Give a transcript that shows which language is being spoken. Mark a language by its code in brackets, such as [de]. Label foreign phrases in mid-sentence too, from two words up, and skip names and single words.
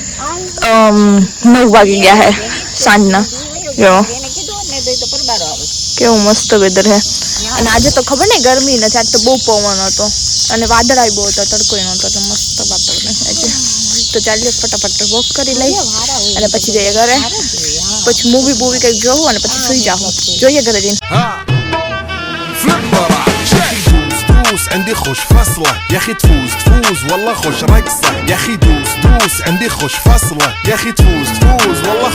[gu] 9 વાગી ગયા છે સાંજના જો કેવું મસ્ત વેધર છે અને આજે તો ખબર નહીં ગરમી નથી આજ તો બહુ પવન હતો અને વાદળાય બહુ હતો તડકો નહોતો તો મસ્ત વાતાવરણ આજે તો ચાલીએ ફટાફટ વોક કરી લઈ અને પછી જઈએ ઘરે પછી મૂવી કંઈક જોવું અને પછી સુઈ જાઉં જોઈએ ઘરે જઈને [ar] دوس عندي خوش فصلة يا اخي تفوز والله خوش رقصة يا اخي دوس عندي خوش فصلة يا اخي تفوز والله